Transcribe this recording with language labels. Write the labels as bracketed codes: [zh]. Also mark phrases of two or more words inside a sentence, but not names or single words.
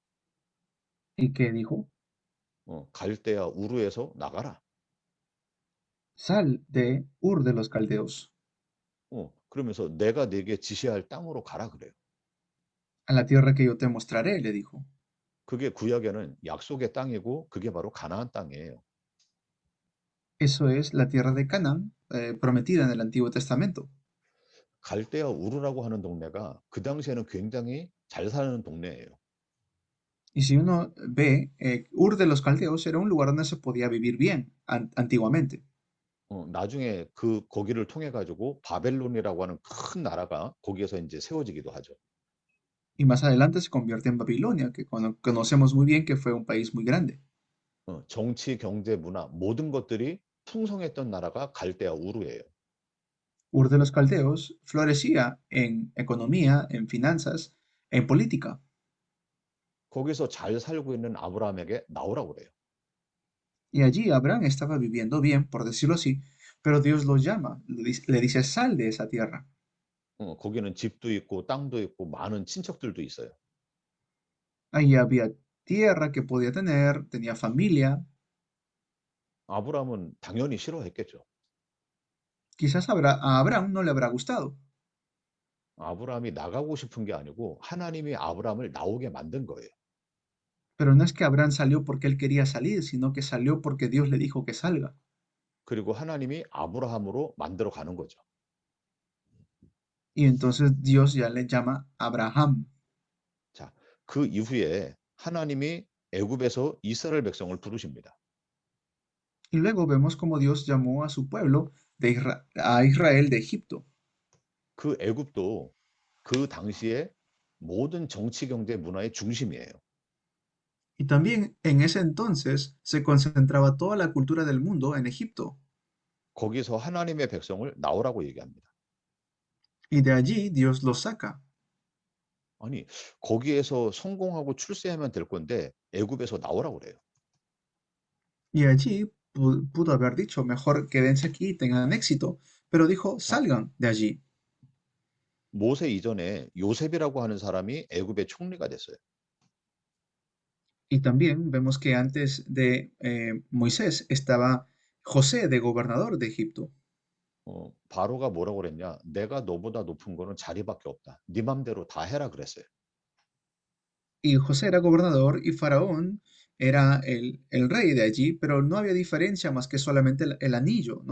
[es] y que dijo, [ko] 갈대아 우르에서 나가라. [es] sal de Ur de los Caldeos, [ko] 그러면서 내가 네게 지시할 땅으로 가라 그래요. [es] a la tierra que yo te mostraré, le dijo. [ko] 그게 구약에는 약속의 땅이고 그게 바로 가나안 땅이에요. [es] Eso es la tierra de Canaán, prometida en el Antiguo Testamento. [ko] 갈대아 우르라고 하는 동네가 그 당시에는 굉장히 잘 사는 동네예요. [es] Y si uno ve, Ur de los Caldeos era un lugar donde se podía vivir bien antiguamente. [ko] 나중에 거기를 통해 가지고 바벨론이라고 하는 큰 나라가 거기에서 이제 세워지기도 하죠. [es] Y más adelante se convierte en Babilonia, que conocemos muy bien que fue un país muy grande. [ko] 정치, 경제, 문화 모든 것들이 풍성했던 나라가 갈대아 우르예요. [es] Ur de los Caldeos florecía en economía, en finanzas, en política. [ko] 거기서 잘 살고 있는 아브라함에게 나오라고 그래요. [es] Y allí Abraham estaba viviendo bien, por decirlo así, pero Dios lo llama, le dice, sal de esa tierra. [ko] 거기는 집도 있고 땅도 있고 많은 친척들도 있어요. [es] Allí había tierra que podía tener, tenía familia. [ko] 아브라함은 당연히 싫어했겠죠. [es] Quizás a Abraham no le habrá gustado, [ko] 아브라함이 나가고 싶은 게 아니고 하나님이 아브라함을 나오게 만든 거예요. [es] pero no es que Abraham salió porque él quería salir, sino que salió porque Dios le dijo que salga. [ko] 그리고 하나님이 아브라함으로 만들어 가는 거죠. [es] Y entonces Dios ya le llama Abraham. [ko] 자, 그 이후에 하나님이 애굽에서 이스라엘 백성을 부르십니다. [es] Y luego vemos cómo Dios llamó a su pueblo, a Israel de Egipto. [ko] 그 애굽도 그 당시에 모든 정치, 경제, 문화의 중심이에요. [es] Y también en ese entonces se concentraba toda la cultura del mundo en Egipto. [ko] 거기서 하나님의 백성을 나오라고 얘기합니다. [es] Y de allí Dios los saca. [ko] 아니, 거기에서 성공하고 출세하면 될 건데 애굽에서 나오라고 그래요. [es] Y allí pudo haber dicho, mejor quédense aquí y tengan éxito, pero dijo, [ko] 자, [es] salgan de allí. [ko] 모세 이전에 요셉이라고 하는 사람이 애굽의 총리가 됐어요. [es] Y también vemos que antes de Moisés estaba José de gobernador de Egipto. [ko] 바로가 뭐라고 그랬냐? 내가 너보다 높은 거는 자리밖에 없다. 네 맘대로 다 해라 그랬어요. [es] Y José era gobernador y Faraón era el rey de allí, pero no había diferencia más que solamente el anillo, ¿no?